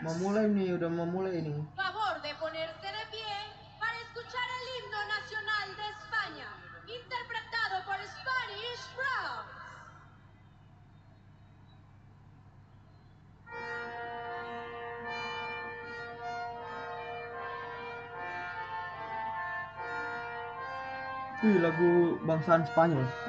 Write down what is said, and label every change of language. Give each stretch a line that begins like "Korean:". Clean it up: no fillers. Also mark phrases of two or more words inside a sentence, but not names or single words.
Indonesian: Udah memulai ini.
Spanish: Favor de ponerse de pie para escuchar el himno nacional de España, interpretado por Spanish Brass.
Indonesian: Lagu bangsaan Spanyol.